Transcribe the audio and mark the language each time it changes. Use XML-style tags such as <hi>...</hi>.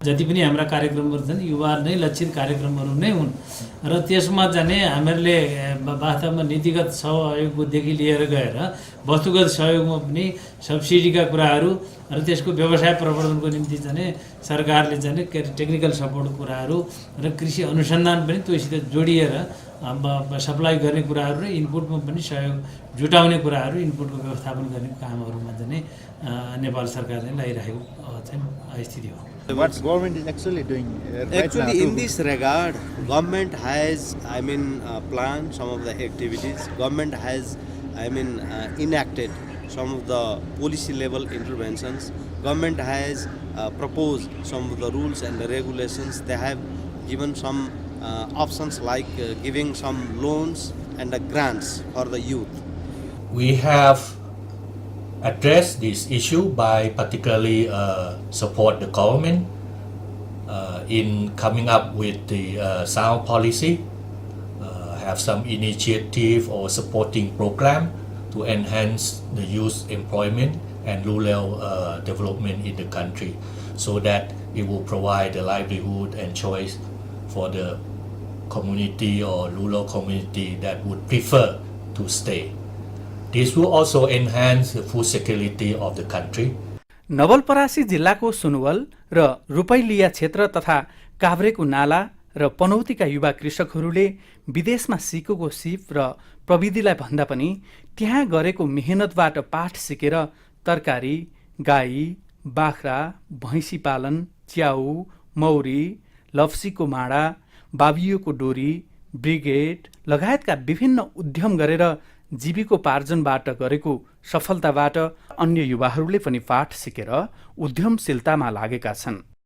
<ne>जति पनि हाम्रा कार्यक्रमहरू छन् युवा नै लक्षित कार्यक्रमहरू नै हुन् र त्यसमा जाने हामीले वास्तवमा नीतिगत सहयोगदेखि लिएर गएर वस्तुगत सहयोगमा पनि सब्सिडीका कुराहरू र त्यसको व्यवसाय प्रवर्धनको निम्ति चाहिँ सरकारले चाहिँ टेक्निकल सपोर्ट कुराहरू र कृषि अनुसन्धान पनि त्योसित जोडिएर सप्लाई गर्ने कुराहरू र इनपुटमा पनि सहयोग जुटाउने कुराहरू, इनपुटको व्यवस्थापन गर्ने कामहरूमा चाहिँ नेपाल सरकारले लगाइरहेको चाहिँ स्थिति हो।</ne> <en>What government is actually doing actually in this regard, government has planned some of the activities. Government has enacted some of the policy level interventions. Government has proposed some of the rules and the regulations. They have given some options like giving some loans and grants for the youth. We have addressed this issue by particularly support the government in coming up with the sound policy, have some initiative or supporting program to enhance the youth employment and rural development in the country, so that it will provide a livelihood and choice for the community or rural community that would prefer to stay. This will also enhance the food security of the country.</en> <ne>Nawalparasi जिल्लाको सुनवल र रुपैलिया क्षेत्र तथा काभ्रेको नाला र पनौतीका युवा कृषकहरूले विदेशमा सिकेको सिप र प्रविधिलाई भन्दा पनि त्यहाँ गरेको मेहनतबाट पाठ सिकेर तरकारी, गाई, बाख्रा, भैँसी पालन, च्याउ, मौरी, लप्सीको माडा, बाबियोको डोरी, ब्रिगेड लगायतका विभिन्न उद्यम गरेर जीविकोपार्जनबाट गरेको सफलताबाट अन्य युवाहरूले पनि पाठ सिकेर उद्यमशीलतामा लागेका छन्।</ne>